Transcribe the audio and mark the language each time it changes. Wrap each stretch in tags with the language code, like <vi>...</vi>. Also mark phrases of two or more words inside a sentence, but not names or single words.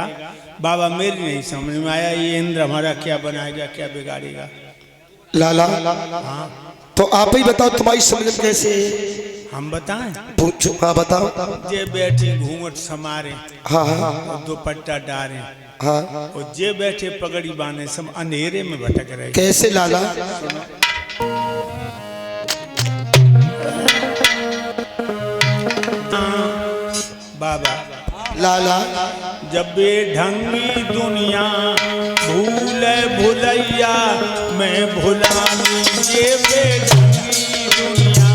<hi>बाबा मेरी नहीं समझ में आया, ये इंद्र हमारा क्या बनाएगा, क्या बिगाड़ेगा। लाला हाँ तो आप ही बताओ, तुम्हारी समझ में कैसे? हम बताएं? पूछो। हाँ बताओ।</hi> <bra>जे बैठे घूंघट समारे,</bra> <hi>हाँ हाँ</hi> <bra>और दुपट्टा डारे,</bra> <hi>हाँ।</hi> <bra>और जे बैठे पगड़ी बांधे, सब अंधेरे में भटक रहे।</bra> <hi>कैसे लाला? बाबा लाला</hi> <bra>जब ढंगी दुनिया भूल भुलैया मैं भुलानी, ये बेढंगी दुनिया</bra>